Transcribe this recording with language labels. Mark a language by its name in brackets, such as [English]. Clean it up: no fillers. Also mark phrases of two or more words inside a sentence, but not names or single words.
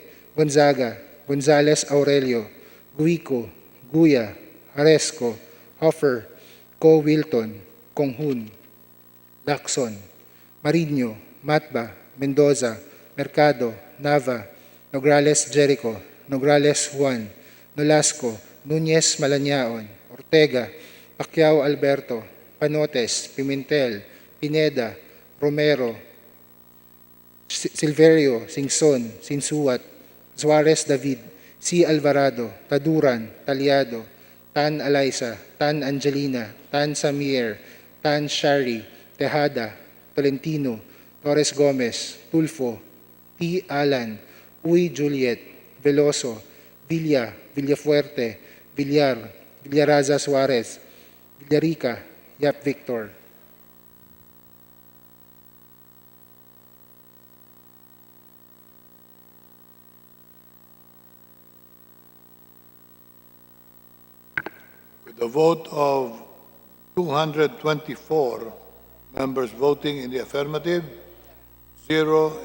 [English] Gonzaga, Gonzales Aurelio, Guico, Guya, Haresco, Hoffer, Co Wilton, Konghun, Lacson, Marino, Matba, Mendoza, Mercado, Nava, Nograles Jericho, Nograles Juan, Nolasco, Nunez Malanaon, Ortega, Pacquiao Alberto, Panotes, Pimentel, Pineda, Romero, Silverio, Singson, Sinsuat, Suarez David, C. Alvarado, Taduran, Talyado, Tan Alaisa, Tan Angelina, Tan Samir, Tan Shari, Tejada, Tolentino, Torres Gomez, Tulfo, T. Alan, Uy Juliet, Veloso, Villa, Villafuerte, Villar, Villaraza Suarez, Villarica, Yap Victor. With a vote of 224 members voting in the affirmative, 0